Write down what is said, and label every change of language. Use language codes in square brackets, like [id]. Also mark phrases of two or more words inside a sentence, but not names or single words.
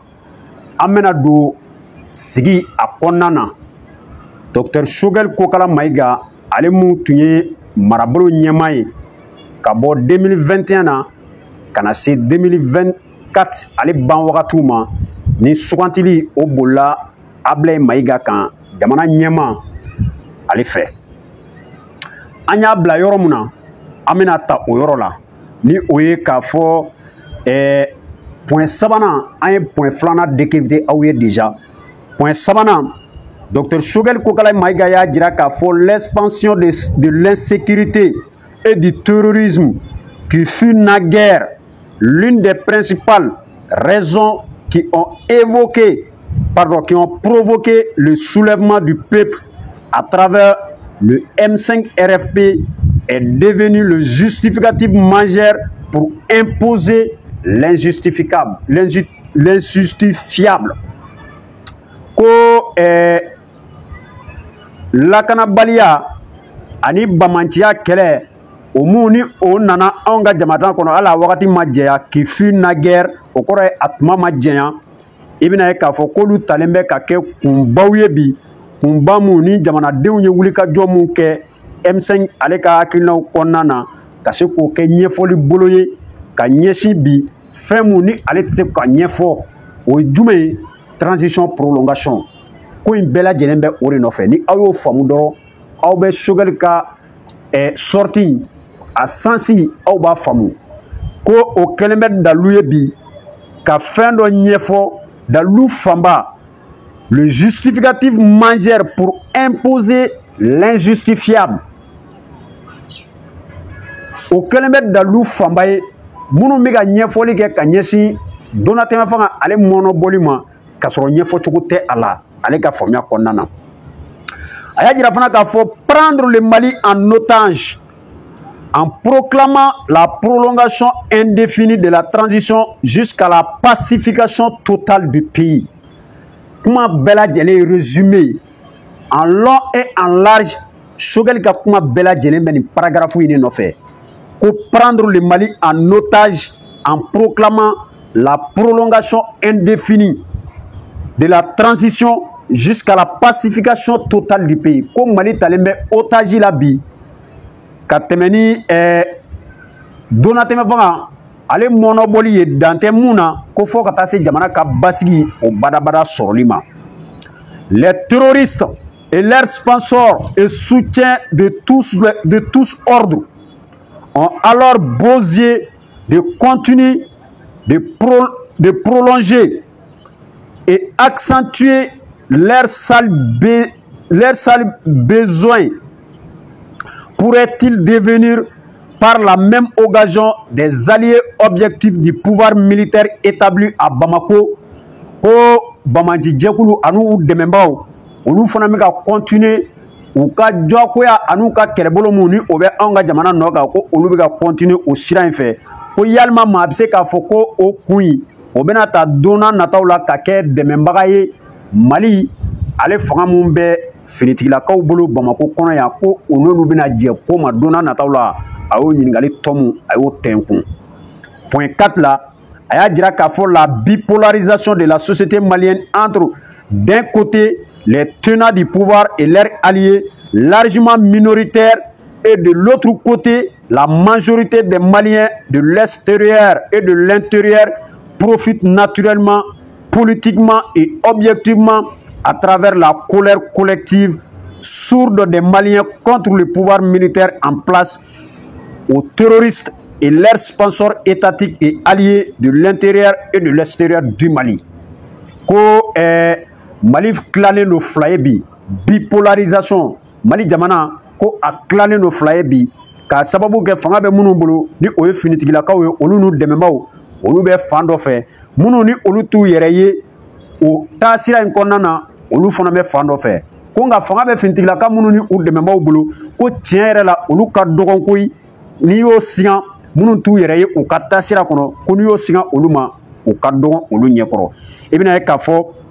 [bm] An bɛna don sigi a kɔnɔna na Dr Choguel Kokala Mayiga ale mun tun ye marabolo ɲɛmaa ye ka bɔ 2021 na ka na se 2024 ale ban wagatiw ma ni sugantili o bolila Ablaye Mayiga kan jamana ɲɛmaa ale fɛ. An y'a bila yɔrɔ mun na an bɛna ta o yɔrɔ la ni o ye k'a fɔ point sabanan an ye point filanan décrypter aw ye déjà. Point sabanan Dr Choguel Kokala Mayiga y'a jira k'a fɔ [fr] l'expansion de l'insécurité et du terrorisme qui fut naguère l'une des principales raisons qui ont provoqué le soulèvement du peuple à travers le M5 RFP est devenu le justificatif majeur pour imposer l'injustifiable. [bm] Ko lakanabaliya ani bamanciya kɛlɛ o mun ni o nana anw ka jamana kɔnɔ hali a wagati ma jɛya [fr] qui fut naguère [bm] o kɔrɔ ye a tuma ma jɛya i bɛna ye k'a fɔ k'olu talen bɛ ka kɛ kunbaw ye bi kunba mun ni jamanadenw ye wulikajɔ mun kɛ M5 ale ka hakilinaw kɔnɔna na ka se k'o kɛ ɲɛfɔli bolo ye ka ɲɛsin bi fɛn mun ni ale tɛ se ka ɲɛfɔ o ye jumɛn ye [fr] transition prolongation [bm] ko in bɛɛ lajɛlen bɛ o de nɔfɛ ni aw y'o faamu dɔrɔn aw bɛ Choguel ka sortie a sansi aw b'a faamu ko o kɛlen bɛ dalu ye bi ka fɛn dɔ ɲɛfɔ dalu fanba [fr] le justificatif majeur pour imposer l'injustifiable. [bm] O kɛlen bɛ dalu fanba ye minnu bɛ ka ɲɛfɔli kɛ ka ɲɛsin Donatɛmɛ fanga ale mɔnɔbɔli ma ka sɔrɔ ɲɛfɔcogo tɛ a la ale ka faamuya kɔnɔna na. A y'a jira fana k'a fɔ [fr] prendre le Mali en otage en proclamant la prolongation indéfinie de la transition jusqu'à la pacification totale du pays. [bm] Kuma bɛɛ lajɛlen [fr] résumé en long et en large [bm] Choguel ka kuma bɛɛ lajɛlen bɛ nin paragraphe in de nɔfɛ ko [fr] prendre le Mali en otage en proclamant la prolongation indéfinie de la transition jusqu'à la pacification totale du pays. [bm] Ko Mali talen bɛ otage la bi ka tɛmɛ ni Donatɛmɛ fanga ale mɔnɔbɔli ye dan tɛ mun na ko fɔ ka taa se jamana ka basigi o badabada sɔrɔli ma. [fr] Les terroristes et leurs sponsors et soutiens de tous ordres ont alors besoin de continuer de prolonger et accentuer leurs sales besoins pourrait-il devenir par la même occasion des alliés objectifs du pouvoir militaire établi à Bamako? [bm] Ko Bamaji jɛkulu anu u dɛmɛbaaw olu fana bɛ ka continuer u ka jɔkoya anu ka kɛlɛbolo mun ni o bɛ anw ka jamana nɔ kan ko olu bɛ ka continuer o sira in fɛ ko yalima maa bɛ se k'a fɔ ko o kun in o bɛna ta don n'a nataw la ka kɛ dɛmɛbaga ye Mali ale fanga mun bɛ finitigilakaw bolo Bamako kɔnɔ yan ko o n'olu bɛna jɛ ko ma don n'a nataw la a y'o ɲininkali tɔ mun a y'o tɛnkun. Point 4 la a y'a jira k'a fɔ [fr] la bipolarisation de la société malienne entre d'un côté les tenants du pouvoir et leurs alliés largement minoritaires et de l'autre côté la majorité des Maliens de l'extérieur et de l'intérieur profitent naturellement, politiquement et objectivement à travers la colère collective sourde des Maliens contre le pouvoir militaire en place, aux terroristes et leurs sponsors étatiques et alliés de l'intérieur et de l'extérieur du Mali. [bm] Ko Mali kilalen no fila ye bi bipolarisation Mali jamana ko a kilalen no fila ye bi ka sababu kɛ fanga bɛ minnu bolo ni o ye finitigilakaw ye olu n'u dɛmɛbaaw olu bɛ fan dɔ fɛ minnu ni olu t'u yɛrɛ ye o taasira in kɔnɔna na olu fana bɛ fan dɔ fɛ ko nka fanga bɛ finitigilaka minnu ni u dɛmɛbaaw bolo ko tiɲɛ yɛrɛ la olu ka dɔgɔn koyi n'i y'o sigan minnu t'u yɛrɛ ye u ka taasira kɔnɔ ko n'i y'o sigan olu ma u ka dɔgɔn olu ɲɛkɔrɔ i bɛna ye k'a fɔ